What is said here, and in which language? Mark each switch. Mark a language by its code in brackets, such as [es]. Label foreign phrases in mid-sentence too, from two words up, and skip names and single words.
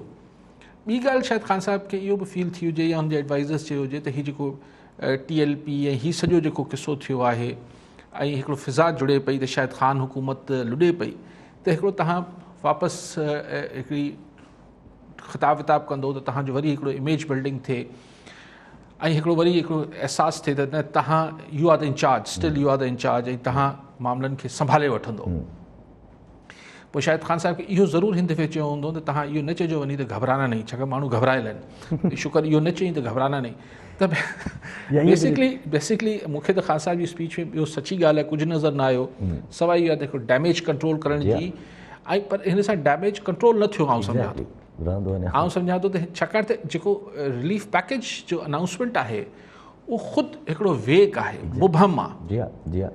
[sd] ॿी ॻाल्हि शायदि ख़ान साहिब खे इहो बि फील थी हुजे या हुनजे एडवाइज़र्स चयो हुजे त हीउ जेको TLP ऐं हीउ सॼो जेको किसो थियो आहे ऐं हिकिड़ो फ़िज़ा जुड़े पई त शायदि ख़ान हुकूमत लुॾे पई, त हिकिड़ो तव्हां वापसि हिकिड़ी ख़िताब विताब कंदो त तव्हांजो वरी हिकिड़ो [en] image building [sd] थिए। ऐं हिकिड़ो वरी हिकिड़ो अहसासु थिए त न तव्हां [en] you are the in-charge, still you are the in-charge, [sd] ऐं तव्हां मामलनि खे संभाले वठंदो। पोइ शायदि ख़ान साहिब खे इहो ज़रूरु हिन दफ़े चयो हूंदो त तव्हां इहो न चइजो वञी त [ur] گھبرانا نہیں, [sd] छाकाणि माण्हू घबरायल आहिनि, शुक्र इहो न चई त [ur] گھبرانا نہیں. [sd] त बेसिकली मूंखे त ख़ान साहिब जी स्पीच में ॿियो सची ॻाल्हि आहे कुझु नज़र न आयो सवाइ इहो आहे त हिकिड़ो [en] damage control [sd] करण जी, ऐं पर हिन सां [en] damage control [sd] न थियो आउं सम्झां थो। आउं सम्झां थो त छाकाणि त जेको [en] relief package [sd] जो अनाउंसमेंट आहे उहो ख़ुदि हिकिड़ो वेग आहे, मुबहम आहे।